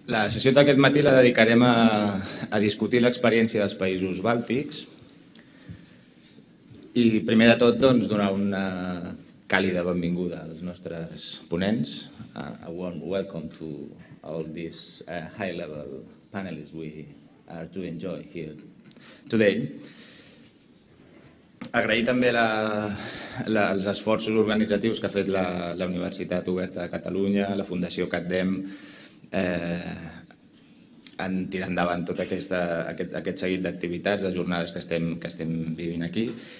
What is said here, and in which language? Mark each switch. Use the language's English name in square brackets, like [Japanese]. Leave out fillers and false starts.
[Catalan] sessió d'aquest matí la dedicarem a discutir l'experiència dels països bàltics i primer de tot donar una càlida benvinguda als nostres ponents. [English] A warm welcome to all these high-level panelists we are to enjoy here today. [Catalan] Agrair també els esforços organitzatius que ha fet la Universitat Oberta de Catalunya, la Fundació CatDem, en tirar endavant tot aquest seguit d'activitats, de jornades que estem vivint aquí.